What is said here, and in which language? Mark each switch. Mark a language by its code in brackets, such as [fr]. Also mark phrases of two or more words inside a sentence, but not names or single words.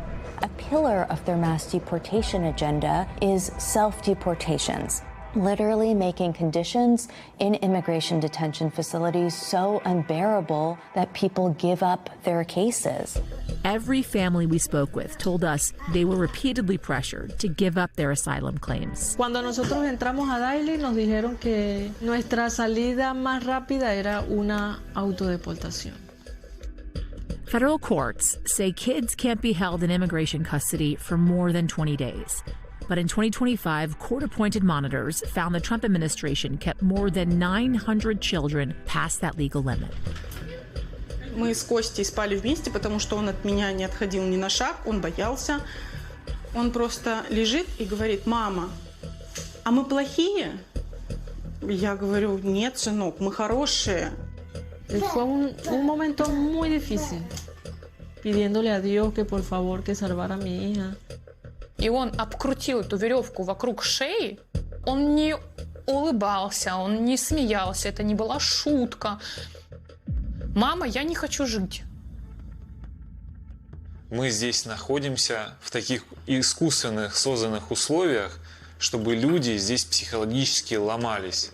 [en] A pillar of their mass deportation agenda is self-deportations, literally making conditions in immigration detention facilities so unbearable that people give up their cases. Every family we spoke with told us they were repeatedly pressured to give up their asylum claims. [es] Cuando nosotros entramos a Dilley, nos dijeron que nuestra salida más rápida era una autodeportación. [en] Federal courts say kids can't be held in immigration custody for more than 20 days. But in 2025, court-appointed monitors found the Trump administration kept more than 900 children past that legal limit. [ru] Мы с Костей спали вместе, потому что он от меня не отходил ни на шаг, он боялся. Он просто лежит и говорит: «Мама, а мы плохие?» Я говорю: «Нет, сынок, мы хорошие». [es] Fue un momento muy difícil, pidiéndole a Dios que por favor que salvara a mi hija. [ru] И он обкрутил эту веревку вокруг шеи. Он не улыбался, он не смеялся, это не была шутка. «Мама, я не хочу жить». Мы здесь находимся в таких искусственных, созданных условиях, чтобы люди здесь психологически ломались.